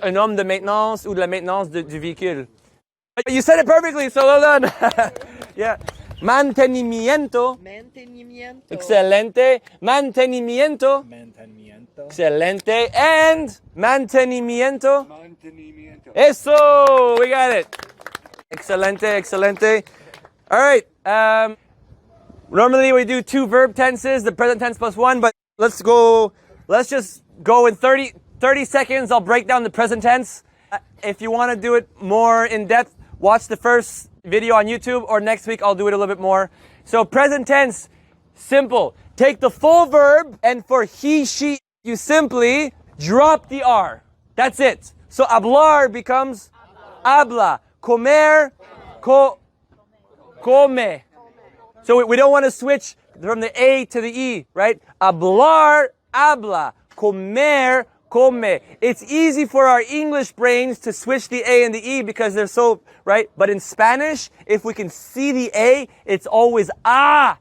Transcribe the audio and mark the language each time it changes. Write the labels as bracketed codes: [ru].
[fr] Un homme de maintenance ou de la maintenance du véhicule. [en] You said it perfectly, so well done. [es] Yeah. Mantenimiento. Mantenimiento. Excelente. Mantenimiento. Mantenimiento. Excelente. [en] And [es] mantenimiento. Mantenimiento. Eso. [en] We got it. [es] Excelente. Excelente. [en] All right. Normally we do 2 verb tenses, the present tense plus 1, but let's just go in 30 seconds. I'll break down the present tense. If you want to do it more in depth, watch the first video on YouTube, or next week I'll do it a little bit more. So present tense, simple. Take the full verb, and for he, she, you simply drop the R. That's it. So hablar becomes habla. Comer, come. So we don't want to switch from the A to the E, right? Hablar, habla. Comer, come. It's easy for our English brains to switch the A and the E because they're so, right? But in Spanish, if we can see the A, it's always ah.